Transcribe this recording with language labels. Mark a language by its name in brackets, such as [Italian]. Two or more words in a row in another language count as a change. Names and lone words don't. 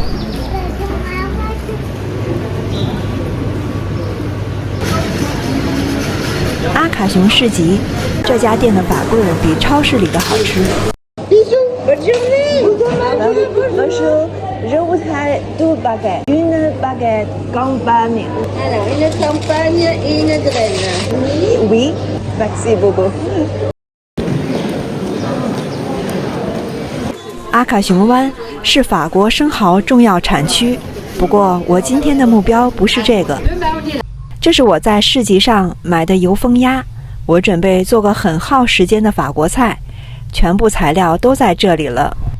[Chinese] 阿卡雄市集，这家店的法棍比超市里的好吃。 [French] Bonjour, je voudrais deux baguettes. Une baguette campagne. Alors, une campagne et une graine. Oui, merci beaucoup. [Chinese] 阿卡雄湾是法国生蚝重要产区，不过我今天的目标不是这个。这是我在市集上买的油封鸭，我准备做个很耗时间的法国菜，全部材料都在这里了。